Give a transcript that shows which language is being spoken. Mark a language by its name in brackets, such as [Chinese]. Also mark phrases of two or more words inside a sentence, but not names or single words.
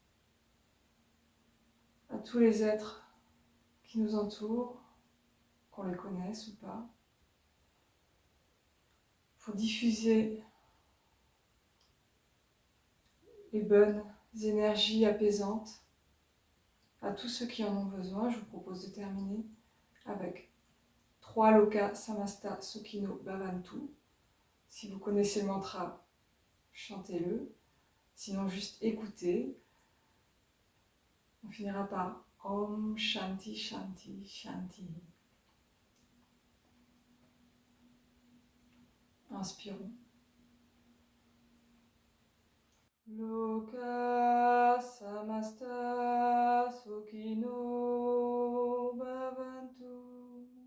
[French] à tous les êtres qui nous entourent, qu'on les connaisse ou pas, pour diffuser les bonnes énergies apaisantes à tous ceux qui en ont besoin. Je vous propose de terminer avec 3 [Sanskrit] Loka Samasta Sukhino Bhavantu. [French] Si vous connaissez le mantra, chantez-le. Sinon, juste écoutez. On finira par [Sanskrit] Om Shanti Shanti Shanti. [French] Inspirons. [Sanskrit] Loka Samasta Sukhino Bhavantu.